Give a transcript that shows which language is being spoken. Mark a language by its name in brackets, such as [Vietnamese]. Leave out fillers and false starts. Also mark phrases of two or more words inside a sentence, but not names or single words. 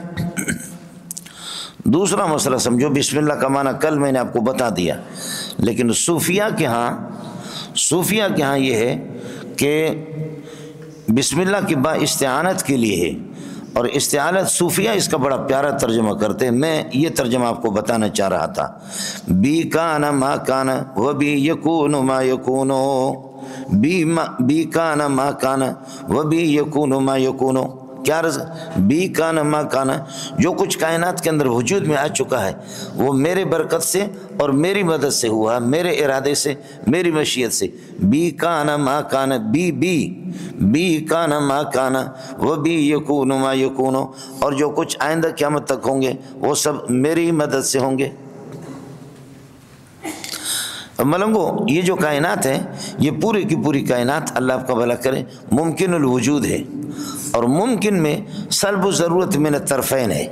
[Urdu] دوسرا مسئلہ سمجھو، بسم اللہ کا معنی کل میں نے آپ کو بتا دیا، لیکن صوفیہ کے ہاں یہ ہے کہ بسم اللہ کی با استعانت کے لیے ہے، اور استعانت صوفیہ اس کا بڑا پیارا ترجمہ کرتے ہیں. میں یہ ترجمہ آپ کو بتانا چاہ رہا تھا. [Arabic] بی کان ما کان و بی یکون ما یکون، بی کان ما کان و بی یکون ما یکون. [Urdu] کیا رضا؟ [Arabic] بی کان ما کان، [Urdu] جو کچھ کائنات کے اندر وجود میں آ چکا ہے وہ میرے برکت سے اور میری مدد سے ہوا، میرے ارادے سے، میری مشیت سے. [Arabic] بی کان ما کان، بی کان ما کان و بی یکون ما یکون، [Urdu] اور جو کچھ آئندہ قیامت تک ہوں گے وہ سب میری مدد سے ہوں گے. ملنگو یہ جو کائنات ہے یہ پوری کی پوری کائنات اللہ آپ کا بھلا کرے ممکن الوجود ہے، اور ممکن میں سلب و ضرورت [Arabic] من الطرفین [Urdu] ہے.